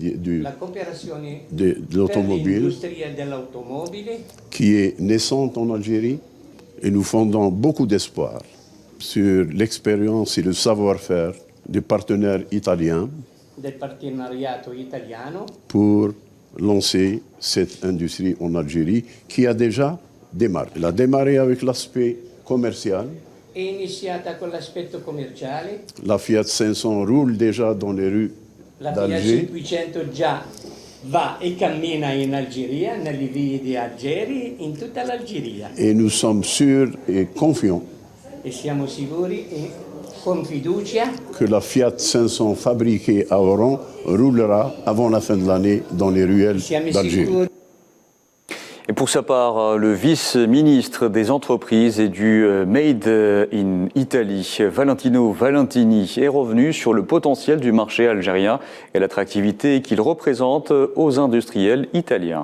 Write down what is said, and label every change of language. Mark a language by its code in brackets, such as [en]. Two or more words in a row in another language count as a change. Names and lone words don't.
[fr] de l'automobile qui est naissante en Algérie et nous fondons beaucoup d'espoir sur l'expérience et le savoir-faire des partenaires italiens pour lancer cette industrie en Algérie qui a déjà démarré. Elle a démarré avec l'aspect commercial. [it] È iniziata con l'aspetto commerciale. [fr] La Fiat 500 roule déjà dans les rues d'Alger. [it] La Fiat 500 già va e cammina in Algeria, nelle vie di Algeri, in tutta l'Algeria. [fr] Et nous sommes sûrs et confiants [it] e siamo sicuri e con fiducia [fr] que la Fiat 500 fabriquée à Oran roulera avant la fin de l'année dans les ruelles d'Alger. Et pour sa part, le vice-ministre des entreprises et du Made in Italy, Valentino Valentini, est revenu sur le potentiel du marché algérien et l'attractivité qu'il représente aux industriels italiens.